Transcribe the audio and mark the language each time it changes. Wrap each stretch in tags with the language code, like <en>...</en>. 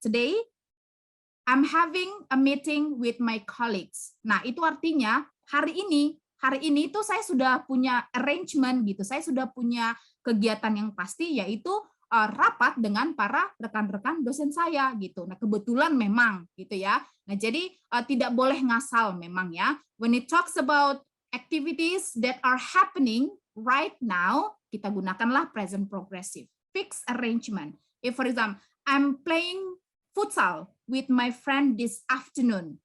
<en>Today I'm having a meeting with my colleagues.</en> <id>Nah, itu artinya hari ini itu saya sudah punya arrangement gitu. Saya sudah punya kegiatan yang pasti, yaitu rapat dengan para rekan-rekan dosen saya gitu. Nah, kebetulan memang gitu ya. Nah, jadi tidak boleh ngasal memang ya.</id> <en>When it talks about activities that are happening right now,</en> <id>kita gunakanlah</id> <en>present progressive, fixed arrangement. If for example, I'm playing futsal with my friend this afternoon.</en>